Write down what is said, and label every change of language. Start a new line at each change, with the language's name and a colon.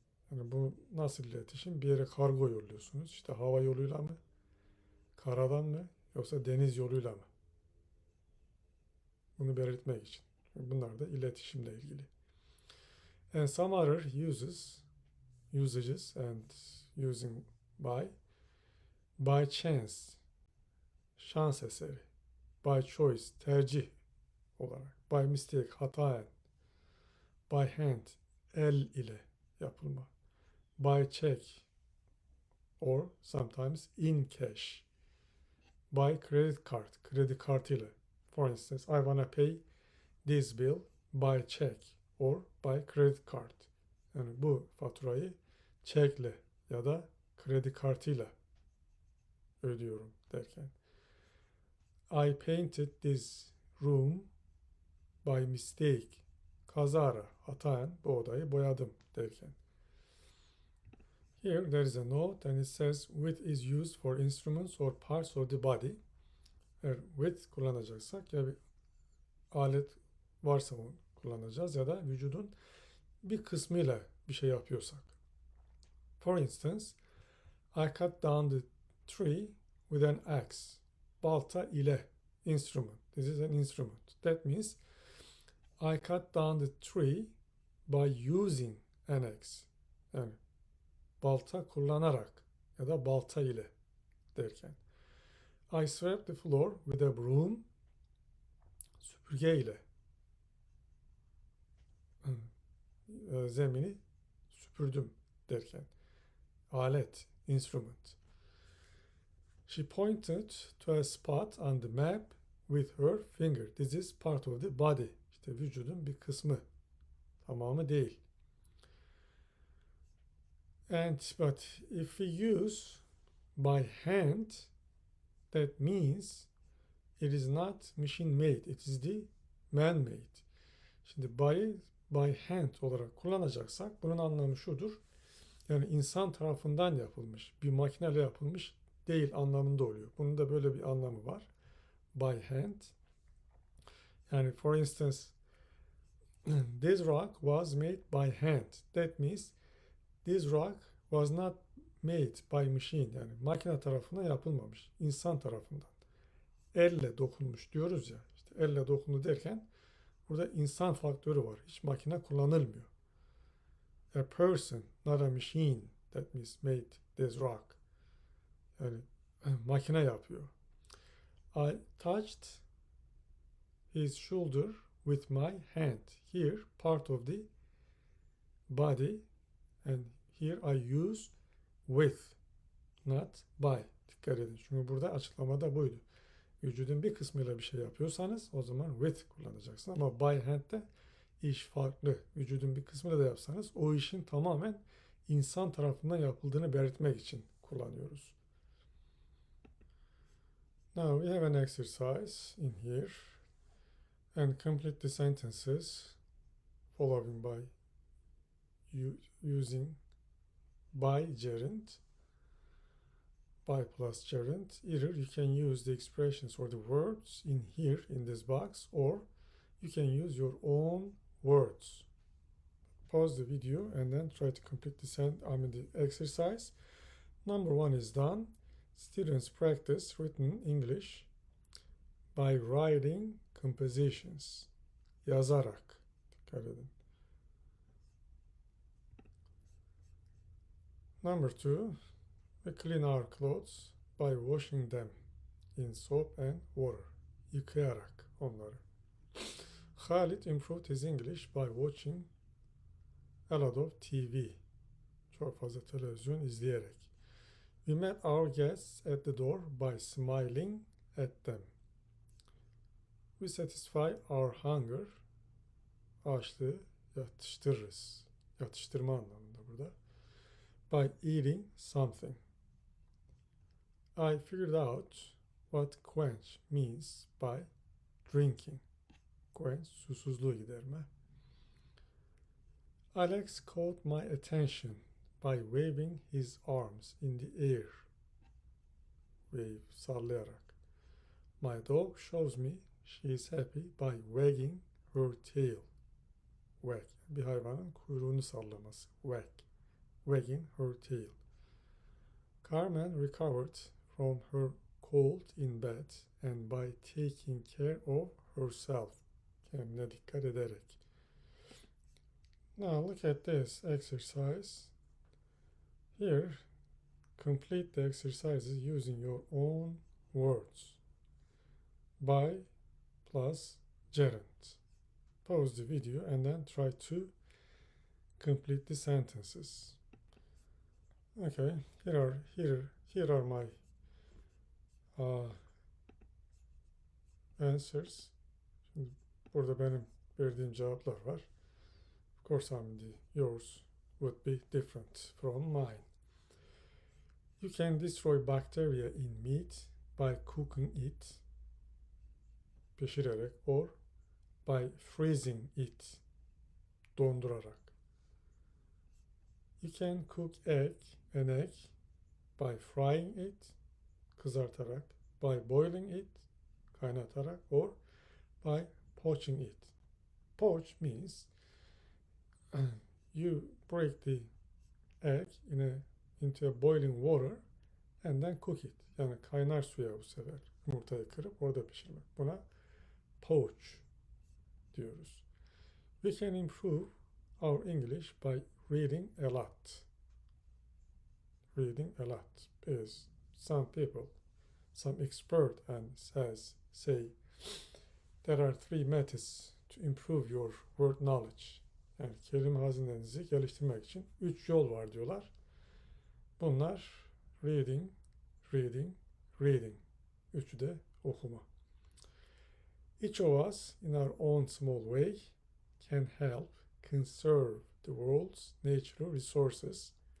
Turkish: Yani bu nasıl iletişim? Bir yere kargo yolluyorsunuz. İşte hava yoluyla mı? Karadan mı? Yoksa deniz yoluyla mı? Bunu belirtmek için. Bunlar da iletişimle ilgili.
English: And some other usages and using by chance,
Turkish: şans eseri,
English: by choice,
Turkish: tercih olarak,
English: by mistake,
Turkish: hataen,
English: by hand,
Turkish: el ile yapılma,
English: by check or sometimes in cash, by credit card,
Turkish: kredi kartıyla.
English: For instance, I wanna pay this bill by check or by credit card.
Turkish: Yani bu faturayı çekle ya da kredi kartıyla ödüyorum derken.
English: I painted this room by mistake.
Turkish: Kazara, hataen bu odayı boyadım derken.
English: Here there is a note and it says with is used for instruments or parts of the body.
Turkish: Eğer with kullanacaksak ya bir alet varsa onu kullanacağız ya da vücudun bir kısmıyla bir şey yapıyorsak.
English: For instance, I cut down the tree with an axe.
Turkish: Balta ile
English: instrument. This is an instrument. That means I cut down the tree by using an axe.
Turkish: Yani balta kullanarak ya da balta ile derken.
English: I swept the floor with a broom.
Turkish: Süpürge ile zemini süpürdüm derken. Alet, instrument.
English: She pointed to a spot on the map with her finger. This is part of the body.
Turkish: İşte vücudun bir kısmı. Tamamı değil.
English: But if we use by hand, that means it is not machine made. It is the man made.
Turkish: Şimdi by hand olarak kullanacaksak bunun anlamı şudur. Yani insan tarafından yapılmış, bir makineyle yapılmış değil anlamında oluyor. Bunun da böyle bir anlamı var.
English: By hand. Yani for instance, this rock was made by hand. That means this rock was not made by machine.
Turkish: Yani makine tarafından yapılmamış. İnsan tarafından. Elle dokunmuş diyoruz ya. İşte elle dokundu derken burada insan faktörü var. Hiç makine kullanılmıyor.
English: A person, not a machine. That means made this rock.
Turkish: Yani makine yapıyor.
English: I touched his shoulder with my hand. Here, part of the body, and here I use with, not by.
Turkish: Dikkat edin. Çünkü burada açıklamada buydu. Vücudun bir kısmıyla bir şey yapıyorsanız o zaman with kullanacaksın. Ama by hand'de iş farklı, vücudun bir kısmıyla da yapsanız o işin tamamen insan tarafından yapıldığını belirtmek için kullanıyoruz.
English: Now we have an exercise in here and complete the sentences following by using by gerund, by plus gerund. Either you can use the expressions or the words in here in this box, or you can use your own words. Pause the video and then try to complete the exercise. Number 1 is done. Students practice written English by writing compositions.
Turkish: Yazarak. Dikkat edin.
English: Number 2, we clean our clothes by washing them in soap and water.
Turkish: Yıkayarak onları.
English: Khalid improved his English by watching a lot of TV.
Turkish: Çok fazla televizyon izleyerek.
English: We met our guests at the door by smiling at them. We satisfy our hunger.
Turkish: Açlığı yatıştırırız. Yatıştırma anlamında burada.
English: By eating something. I figured out what quench means by drinking.
Turkish: Quench, susuzluğu giderme.
English: Alex caught my attention by waving his arms in the air. Wave,
Turkish: sallayarak.
English: My dog shows me she is happy by wagging her tail.
Turkish: Wag, bir hayvanın kuyruğunu sallaması.
English: Wag, wagging her tail. Carmen recovered from her cold in bed and by taking care of herself.
Turkish: Kendine dikkat ederek.
English: Now look at this exercise. Here, complete the exercises using your own words. By plus gerund. Pause the video and then try to complete the sentences. Okay, here are my answers.
Turkish: Şimdi burada benim verdiğim cevaplar var.
English: Of course, yours would be different from mine. You can destroy bacteria in meat by cooking it,
Turkish: pişirerek,
English: or by freezing it,
Turkish: dondurarak.
English: You can cook an egg by frying it,
Turkish: kızartarak,
English: by boiling it,
Turkish: kaynatarak,
English: or by poaching it. Poach means you break the egg into a boiling water and then cook it.
Turkish: Yani kaynar suya bu sefer yumurtayı kırıp orada pişirmek. Buna poach diyoruz.
English: We can improve our English by reading a lot. Reading a lot is some expert and say there are 3 methods to improve your word knowledge.
Turkish: Yani kelime hazinenizi geliştirmek için 3 yol var diyorlar. Bunlar
English: reading, reading, reading.
Turkish: Üçü de okuma.
English: Each of us in our own small way can help conserve the world's natural resources.